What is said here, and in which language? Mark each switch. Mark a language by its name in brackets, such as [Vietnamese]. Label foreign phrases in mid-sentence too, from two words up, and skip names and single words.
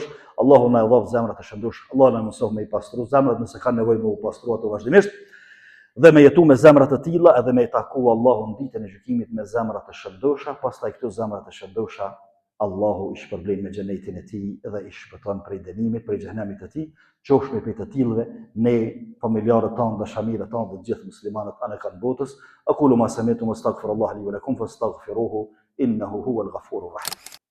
[Albanian] Allahu na dhov zemra të shëndosh. Allah na mëson me i pastru zemrat nëse kanë nevojë me u pastru ato vazhdimisht dhe me jetu me zemra të tilla edhe me i taku Allahun ditën e gjykimit me zemra të shëndosha, pastaj këto zemra të shëndosha Allahu i shpërblen me xhenetin e tij dhe i shpëton prej dënimit, prej xhenemit të tij, qofshme prej të tillëve, ne familjarët tanë, dashamirët tanë dhe gjithë muslimanët anë kanë botës. [Arabic] أقول ما سمعتم أستغفر الله لي ولكم فاستغفروه إنه هو الغفور الرحيم.